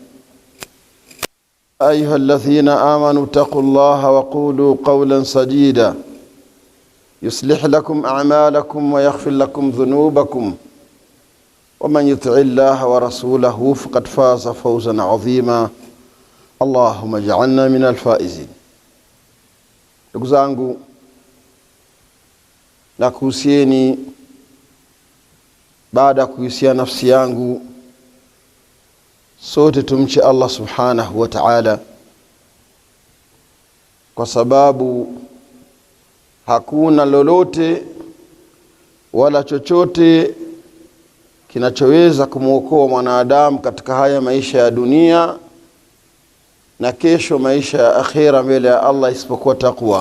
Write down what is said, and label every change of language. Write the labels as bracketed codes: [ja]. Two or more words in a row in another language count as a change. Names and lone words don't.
[ar] أيها الذين آمنوا اتقوا الله وقولوا قولا سديدا يصلح لكم أعمالكم ويغفر لكم ذنوبكم ومن يطع الله ورسوله فقد فاز فوزا عظيما. اللهم اجعلنا من الفائزين. [sw] Ndugu zangu, nakuhusieni baada ya kuhusia nafsi yangu, sote tumche [ar] الله سبحانه وتعالى, [sw] kwa sababu hakuna lolote wala chochote kinachoweza kumuokoa mwanadamu katika haya maisha ya dunia na kesho maisha ya akhera mbele ya Allah isipokuwa takwa.